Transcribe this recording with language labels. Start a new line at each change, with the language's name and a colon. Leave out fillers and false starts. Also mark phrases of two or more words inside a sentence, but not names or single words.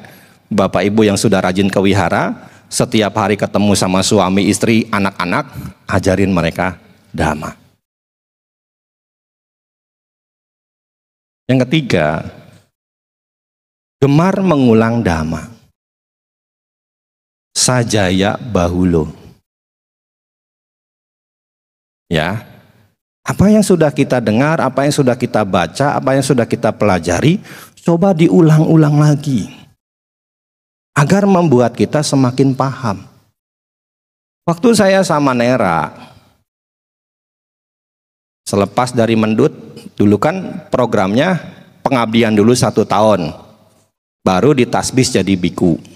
Indonesian: Bapak Ibu yang sudah rajin ke wihara, setiap hari ketemu sama suami, istri, anak-anak, ajarin mereka dhamma. Yang ketiga, gemar mengulang dhamma.
Pali: Sajaya bahulo.
Indonesian: Ya, apa yang sudah kita dengar, apa yang sudah kita baca, apa yang sudah kita pelajari, coba diulang-ulang lagi agar membuat kita semakin paham. Waktu saya sama Nera, selepas dari Mendut, dulu kan programnya pengabdian dulu 1 tahun, baru ditasbis jadi biku.